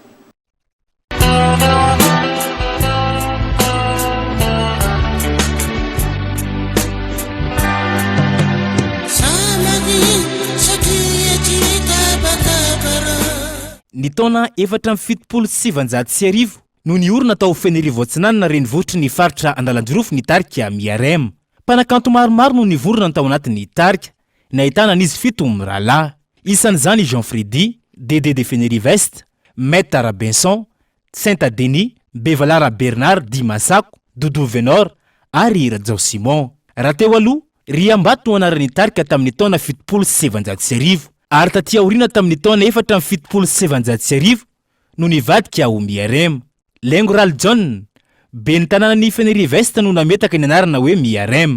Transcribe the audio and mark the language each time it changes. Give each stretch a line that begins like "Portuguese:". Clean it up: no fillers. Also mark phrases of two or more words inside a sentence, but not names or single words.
Malagasy: Ny taona 477 no niorina tao Fenerive Atsinanana renivohitry ny faritra Andalanjorofo ny tarika miarema. Mpanakanto maromaro no nivorona tao anatin'ny tarika, nahitana an'izy 7 mirahalahy. Isan'izany Jean Freddy, Dédé de Fenerive-Est, Maître Robinson, Saint Denis, Bevalara Bernard Di Masako, Doudou Venor ary Rajao Simon. Raha teo aloha, Riambato no anaran'ny tarika tamin'ny taona 770 ary taty aoriana tamin'ny taona 477 no nivadika ho miarema. Lengo Ral John, ben'ny tanànan'ny Fenerive-Est no nametaka ny anarana hoe miarema.